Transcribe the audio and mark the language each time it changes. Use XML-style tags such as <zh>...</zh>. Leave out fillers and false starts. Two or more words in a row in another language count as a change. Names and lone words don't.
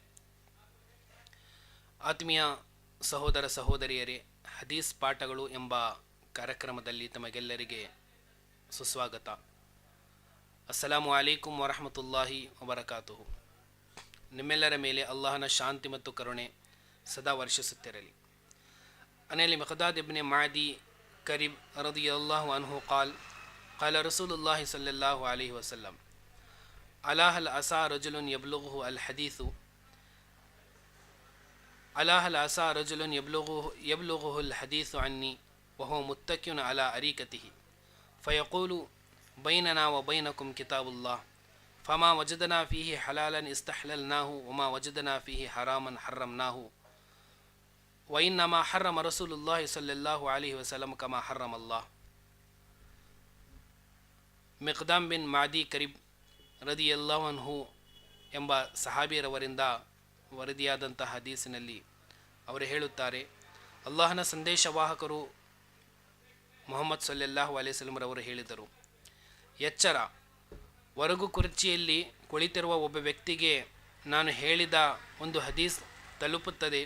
<kn>ಆತ್ಮೀಯ ಸಹೋದರ ಸಹೋದರಿಯರೇ, ಹದೀಸ್ ಪಾಠಗಳು ಎಂಬ ಕಾರ್ಯಕ್ರಮದಲ್ಲಿ ತಮಗೆಲ್ಲರಿಗೆ ಸುಸ್ವಾಗತ.</kn> <ar>السلام عليكم ورحمة الله وبركاته.</ar> <kn>ನಿಮ್ಮೆಲ್ಲರ ಮೇಲೆ ಅಲ್ಲಾಹನ ಶಾಂತಿ ಮತ್ತು ಕರುಣೆ ಸದಾ ವರ್ಷಿಸುತ್ತಿರಲಿ.</kn> <ar>عن المقداد بن معدي كرب رضي الله عنه قال رسول الله صلى الله عليه وسلم ألا هل عسى رجل يبلغه الحديث عني وهو متكئ على أريكته فيقول بيننا وبينكم كتاب الله فما وجدنا فيه حلالا استحللناه وما وجدنا فيه حراما حرمناه وإنما حرم رسول الله صلى الله عليه وسلم كما حرم الله.</ar> <kn>ಮಿಕ್ದಾಮ್ ಬಿನ್ ಮಾದಿ ಕರೀಬ್</kn> <ar>رضي الله عنه</ar> <kn>ಎಂಬ ಸಹಾಬಿಯರವರಿಂದ ವರದಿಯಾದಂತಹ ಹದೀಸಿನಲ್ಲಿ ಅವರು ಹೇಳುತ್ತಾರೆ, ಅಲ್ಲಾಹನ ಸಂದೇಶವಾಹಕರು ಮುಹಮ್ಮದ್</kn> <ar>صلى الله عليه وسلم</ar> <kn>ಹೇಳಿದರು, ಎಚ್ಚರ, ಹೊರಗು ಕುರ್ಚಿಯಲ್ಲಿ ಕುಳಿತಿರುವ ಒಬ್ಬ ವ್ಯಕ್ತಿಗೆ ನಾನು ಹೇಳಿದ ಒಂದು ಹದೀಸ್ ತಲುಪುತ್ತದೆ.</kn>